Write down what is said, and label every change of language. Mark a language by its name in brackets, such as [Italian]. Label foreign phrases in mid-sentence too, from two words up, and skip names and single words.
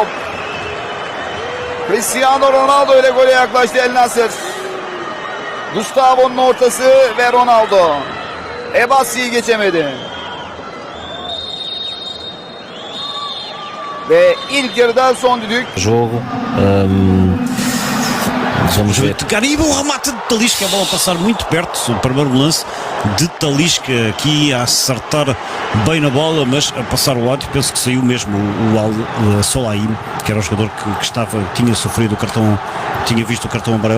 [Turkish] Cristiano Ronaldo ile gole yaklaştı El Nasr. Gustavo'nun ortası ve Ronaldo. Ebasi'yi geçemedi. Ve ilk yarıda son düdük. [Portuguese] Jogo. Vamos ver. Garib, o remate de Talisca, a bola passar muito perto. O primeiro lance de Talisca aqui a acertar bem na bola, mas a passar o lado. Penso que saiu mesmo o Al Solaim, que era o jogador que estava, tinha sofrido o cartão, tinha visto o cartão amarelo.